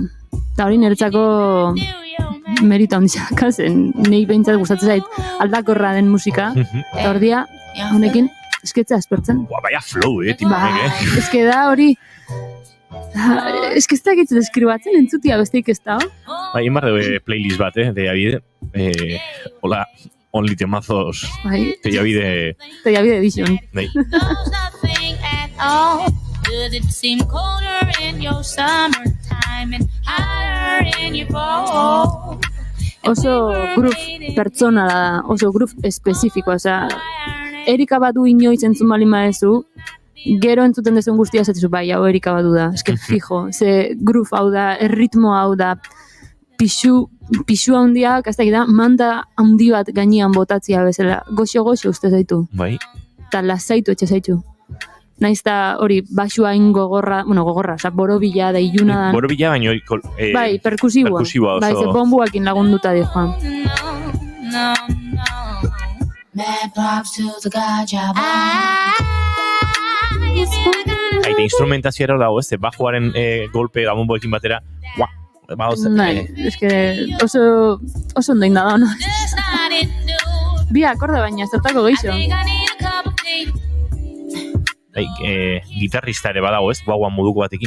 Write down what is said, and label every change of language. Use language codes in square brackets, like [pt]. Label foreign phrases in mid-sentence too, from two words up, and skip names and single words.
[eu] Eta hori niretzako merita ondizaka zen, nahi behintzat gustatzen zait aldakorra den musika, eta ordia, honekin, esketza aspertzen. Baina flow, tiponek, Eske da hori, eske ez dakit deskribatzen entzutia besteik ez da. Bai, inbar de playlist bat, Teiabide. Hola, only temazos. Teiabide edition. Bai. [en] Does it seem colder in your summertime and hotter in your fall? [eu] Oso groove pertsona da, oso groove espezifikoa, osea, Erika Badu inoiz entzun bali maezu, gero entzuten dezun guztia esatezu, bai, hau Erika Badu da, eske fijo, ze groove hau da, erritmo hau da, pixu handiak, ez da, manda handi bat gainean botatzia bezala, goxo uste zaitu. Bai. Eta lasaitu etxe zaitu. Naiz da hori, basua gogorra, oza, borobila da iluna da. Borobila baino... bai, perkusiboa. Bai, ze bombuakin lagunduta di joan. [en] Mad props to the gajah. [eu] Aite instrumentazioa dago, ez, bajoaren golpe da bomboekin batera. Bai, eske oso ondo inda da, no? Bi akorde baina, zertako geixo. Gitarrista ere badago, ez? Guaguan moduko batekin,